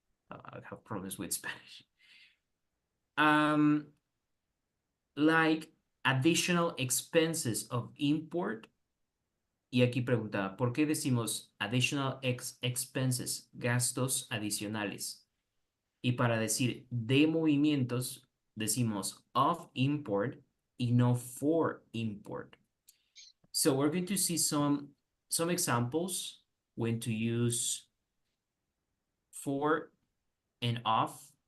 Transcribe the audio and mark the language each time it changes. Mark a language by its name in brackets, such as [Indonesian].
[English] I have problems with Spanish. Like additional expenses of import. [Spanish] Y aquí preguntaba, ¿por qué decimos [English] additional expenses, [Spanish] gastos adicionales? Y para decir de movimientos, decimos [English] of import [Spanish] y no [English] for import. So we're going to see some examples when to use for and of.